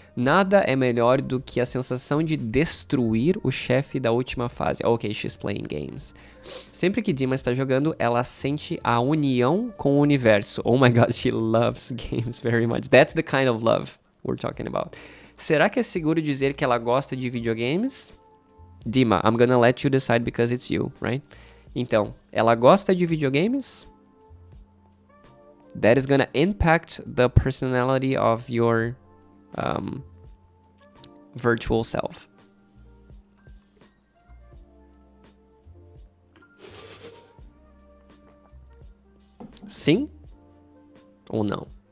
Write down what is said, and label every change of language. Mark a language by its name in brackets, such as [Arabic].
[Portuguese] Nada é melhor do que a sensação de destruir o chefe da última fase. [English] Ok, she's playing games. [Portuguese] Sempre que Dima está jogando, ela sente a união com o universo. [English] Oh my god, she loves games very much. That's the kind of love we're talking about. [Portuguese] Será que é seguro dizer que ela gosta de videogames? [English] Dima, I'm gonna let you decide because it's you, right? [Portuguese] Então, ela gosta de videogames? [English] That is gonna impact the personality of your virtual self. [Portuguese] Sim ou não?